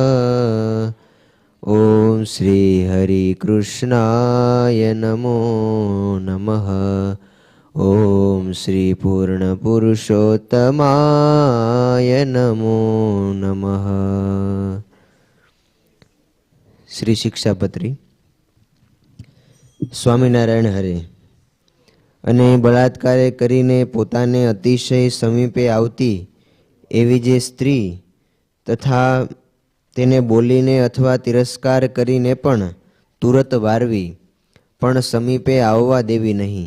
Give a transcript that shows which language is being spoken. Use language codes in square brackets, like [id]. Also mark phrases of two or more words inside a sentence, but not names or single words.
[sa] ॐ श्री हरिकृष्णाय नमो नमः। ॐ श्री पूर्णपुरुषोत्तमाय नमो नमः। श्री शिक्षापत्री। [gu] સ્વામિનારાયણ હરે. અને બળાત્કારે કરીને પોતાને અતિશય સમીપે આવતી એવી જે સ્ત્રી તથા તેને બોલીને અથવા તિરસ્કાર કરીને પણ તુરત વારવી, પણ સમીપે આવવા દેવી નહીં.